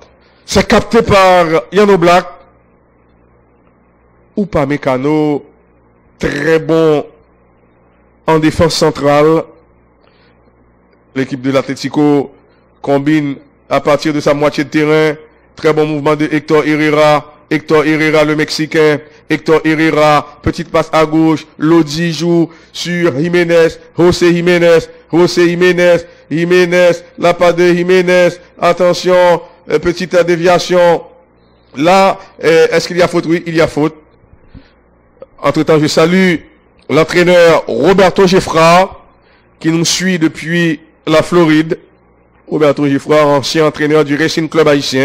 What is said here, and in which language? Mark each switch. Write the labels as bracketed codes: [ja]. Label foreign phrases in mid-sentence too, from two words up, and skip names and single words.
[fr] C'est capté par Jan Oblak. Upamecano, très bon en défense centrale. L'équipe de l'Atlético combine à partir de sa moitié de terrain. Très bon mouvement de Héctor Herrera. Héctor Herrera, le Mexicain. Héctor Herrera, petite passe à gauche. Lodi joue sur Jiménez. José Jiménez. José Jiménez. Jiménez, la passe de Jiménez. Attention, petite déviation. Là, est-ce qu'il y a faute? Oui, il y a faute. Entre-temps, je salue l'entraîneur Roberto Geffra, qui nous suit depuis la Floride. Roberto Geffra, ancien entraîneur du Racing Club haïtien.